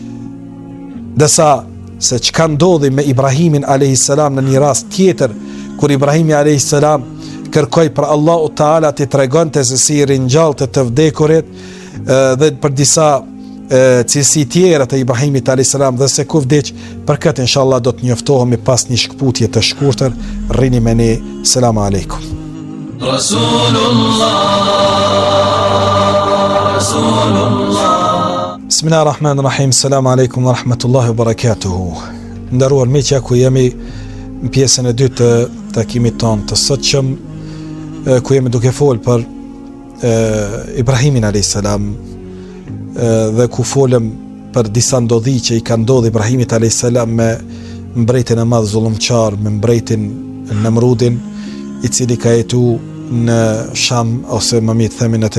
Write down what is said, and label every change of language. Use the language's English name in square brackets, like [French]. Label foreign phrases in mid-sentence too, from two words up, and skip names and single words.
[Albanian] Desa se çka ndodhi me Ibrahimin [Arabic] عليه السلام [Albanian] në një rast tjetër, kur Ibrahimi [Arabic] عليه السلام [Albanian] kërkoj për Allahu Teala t'i tregonte se si ringjallte të vdekurit dhe për disa cilësi tjera të Ibrahimit a.s. dhe se ku vdiq. Për këtë inshallah do të njoftohemi pas një shkputje të shkurtër. Rrini me ne. [Arabic] السلام عليكم. بسم الله الرحمن الرحيم. السلام عليكم ورحمة الله وبركاته. [Albanian] Nderuar miqja, ku jemi në pjesën e dytë të takimit tonë të sotshëm, ku jemi duke folë për Ibrahimin a.s. dhe ku folëm për disa ndodhi që i ka ndodhur Ibrahimit a.s. me mbretin e madh zullumçar, me mbretin Namrudin, i cili ka jetu në Sham, ose më mirë themi në